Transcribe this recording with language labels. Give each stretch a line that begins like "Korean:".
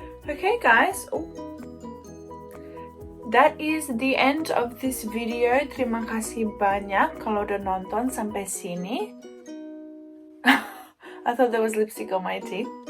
English: Okay guys, that is the end of this video.
Indonesian: Terima kasih banyak kalau udah nonton sampai sini.
English: I thought there was lipstick on my teeth.